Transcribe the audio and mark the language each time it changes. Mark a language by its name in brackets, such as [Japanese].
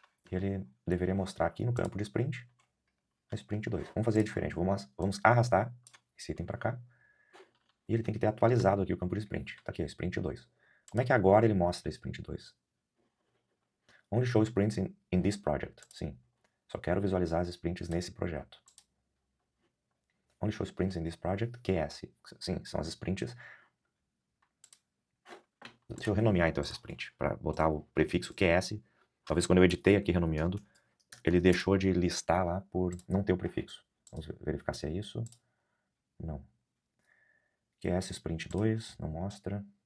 [Portuguese] E ele deveria mostrar aqui no campo de sprint, a sprint 2. Vamos fazer diferente, vamos arrastar esse item para cá. E ele tem que ter atualizado aqui o campo de sprint. Tá aqui, sprint 2. Como é que agora ele mostra a sprint 2? [English] Only show sprints in this project. [Portuguese] Sim, só quero visualizar as sprints nesse projeto. [English] Only show sprints in this project, QS. [Portuguese] Sim, são as sprints. Deixa eu renomear então essa sprint, para botar o prefixo QS. Talvez quando eu editei aqui renomeando, ele deixou de listar lá por não ter o prefixo. Vamos verificar se é isso. Não. QS sprint 2, não mostra.